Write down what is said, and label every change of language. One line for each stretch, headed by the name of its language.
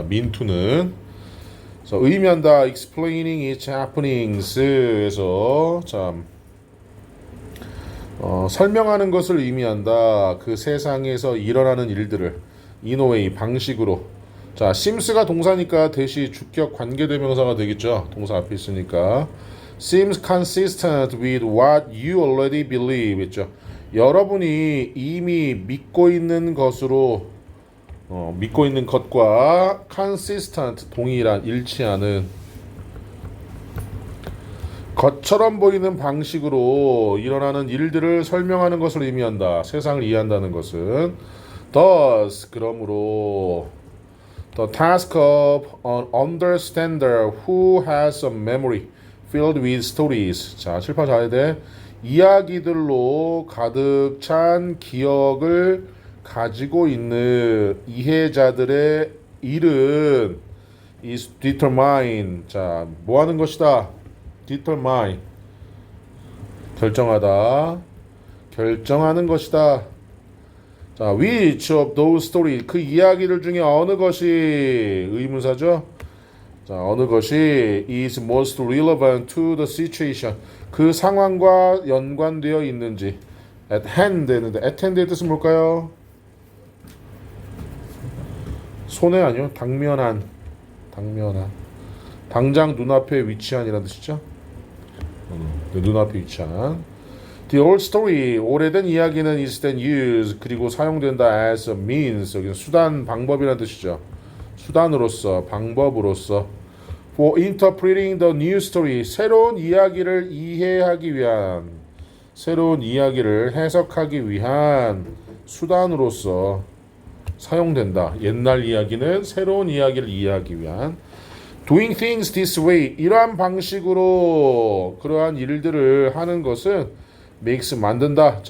Korean: mean to는 의미한다.
English: explaining its happenings
Korean: 에서 참 설명하는 것을 의미한다. 그 세상에서 일어나는 일들을
English: in a way
Korean: 방식으로. 자, seems가 동사니까 대시 주격 관계대명사가 되겠죠. 동사 앞에 있으니까.
English: seems consistent with what you already believe 있죠.
Korean: 여러분이 이미 믿고 있는 것으로 믿고 있는 것과 consistent 동일한 일치하는 것처럼 보이는 방식으로 일어나는 일들을 설명하는 것을 의미한다. 세상을 이해한다는 것은
English: thus 그러므로 the task of an understander who has a memory filled with stories.
Korean: 자, 칠판 잘해야 돼. 이야기들로 가득 찬 기억을 가지고 있는 이해자들의 일은
English: is determine.
Korean: 자, 뭐 하는 것이다? determine. 결정하다. 결정하는 것이다.
English: 자, which of those stories.
Korean: 그 이야기들 중에 어느 것이 의문사죠?
English: 자,
Korean: 어느 것이
English: is most relevant to the situation.
Korean: 그 상황과 연관되어 있는지.
English: at hand
Korean: 되는데 at hand의 뜻은 뭘까요? 손에 아니요. 당면한. 당면한. 당장 눈앞에 위치한이라는 뜻이죠. 눈앞에 위치한.
English: The old story,
Korean: 오래된 이야기는
English: is then used,
Korean: 그리고 사용된다
English: as a means,
Korean: 여기는 수단, 방법이라는 뜻이죠. 수단으로서, 방법으로서.
English: For interpreting the new story,
Korean: 새로운 이야기를 이해하기 위한, 새로운 이야기를 해석하기 위한 수단으로서 사용된다. 옛날 이야기는 새로운 이야기를 이해하기 위한.
English: Doing things this way,
Korean: 이러한 방식으로 그러한 일들을 하는 것은 makes 만든다.